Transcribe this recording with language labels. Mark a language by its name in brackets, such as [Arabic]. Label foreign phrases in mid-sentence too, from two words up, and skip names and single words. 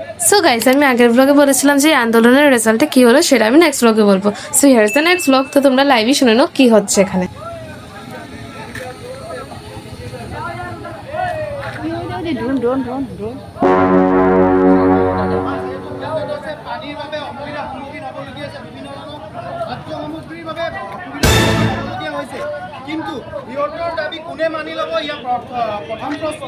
[English] so guys, [Bangla] আমি আগের ব্লগে বলেছিলাম যে আন্দোলনের রেজাল্টে কি হলো সেটা আমি নেক্সট ব্লগে বলবো। [English] so here is the next blog. [Bangla] তো তোমরা লাইভই শুনে নাও কি হচ্ছে এখানে। [Assamese] পানীৰ বাবে অসুবিধাৰ সন্মুখীন হ'বলগীয়া হৈছে, বিভিন্ন ধৰণৰ খাদ্য সামগ্ৰীৰ বাবে অসুবিধাৰ সন্মুখীন হ'বলগীয়া হৈছে। কিন্তু সিহঁতৰ দাবী কোনে মানি ল'ব, ইয়াৰ প্ৰথম প্ৰশ্ন।